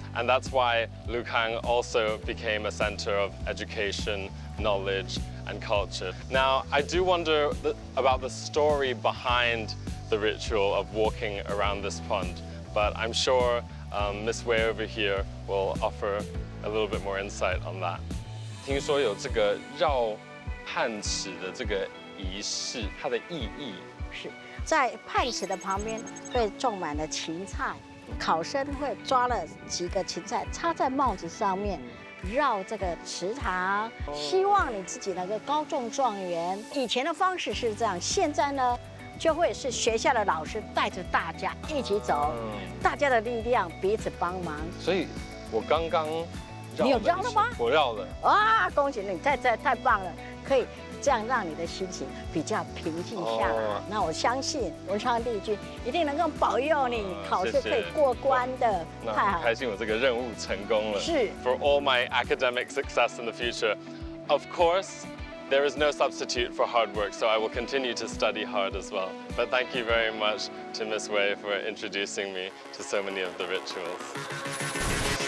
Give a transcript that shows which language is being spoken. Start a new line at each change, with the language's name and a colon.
English: And that's why Lukang also became a center of education, knowledge, and culture. Now, I do wonder about the story behind the ritual of walking around this pond, but I'm sure Miss Wei over here will offer a little bit more insight on that.
Chinese: 听说有这个绕泮池的这个仪式，它的意义是在泮池的旁边会种满了芹菜，考生会抓了几个芹菜插在帽子上面，绕这个池塘，希望你自己能够高中状元。以前的方式是这样，现在呢？就会是学校的老师带着大家一起走，大家的力量彼此帮忙。所以，我刚刚你有绕了吗？我绕了。哇，恭喜你，太棒了！可以这样让你的心情比较平静下来。那我相信文昌帝君一定能够保佑你考试可以过关的。太好，开心，我这个任务成功了。是。
English: For all my academic success in the future, of course. There is no substitute for hard work, so I will continue to study hard as well. But thank you very much to Miss Wei for introducing me to so many of the rituals.